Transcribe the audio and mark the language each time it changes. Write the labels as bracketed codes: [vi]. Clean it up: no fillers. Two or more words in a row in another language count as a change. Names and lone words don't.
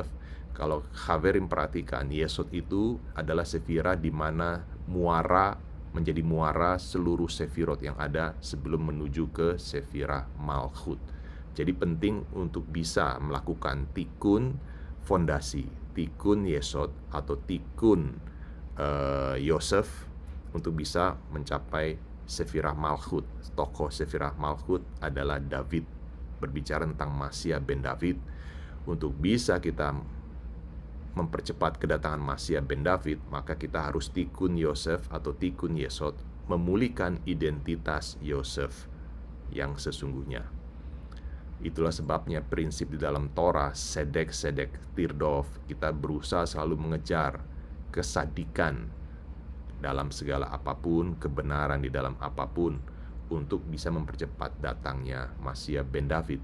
[id] Kalau Haverim perhatikan, Yesod itu adalah Sefirah di mana muara menjadi muara seluruh Sefirot yang ada sebelum menuju ke [he] ספירה מלכות. [id] Jadi penting untuk bisa melakukan tikun fondasi, [he] תיקון יסוד [id] atau [he] תיקון יוסף [id] untuk bisa mencapai [he] ספירה מלכות. [id] Tokoh [he] ספירה מלכות [id] adalah David. Berbicara tentang [he] משיח בן דוד, [id] untuk bisa kita mempercepat kedatangan [he] משיח בן דוד, [id] maka kita harus [he] תיקון יוסף [id] atau [he] תיקון יסוד, [id] memulihkan identitas Yosef yang sesungguhnya. Itulah sebabnya prinsip di dalam Torah, [he] צדק תרדוף, [id] kita berusaha selalu mengejar kesadikan dalam segala apapun, kebenaran di dalam apapun, untuk bisa mempercepat datangnya [he] משיח בן דוד.